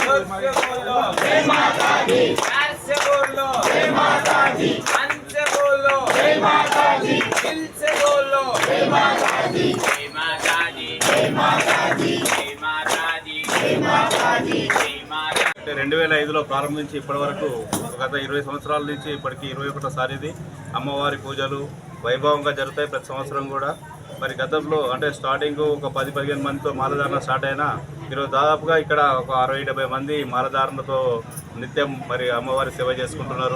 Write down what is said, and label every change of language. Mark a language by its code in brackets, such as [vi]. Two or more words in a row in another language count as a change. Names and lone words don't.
[hi] जय, माता दी ऐसे बोलो जय माता दी, मन से बोलो जय माता दी, दिल से बोलो जय माता दी, जय माता दी जय, माता दी जय, माता दी जय, माता दी जय, माता [te] 2005లో ప్రారంభించి ఇప్పటి వరకు గత 20 సంవత్సరాల నుంచి ఇప్పటికి 21వ ఇది అమ్మవారి పూజలు వైభవంగా జరుగుతాయి ప్రతి సంవత్సరం కూడా. మరి గతంలో అంటే స్టార్టింగ్ ఒక 10-15 మందితో మాలధారణ స్టార్ట్ అయినా ఈరోజు దాదాపుగా ఇక్కడ ఒక 60-70 మంది మాలధారణతో నిత్యం మరి అమ్మవారి సేవ చేసుకుంటున్నారు.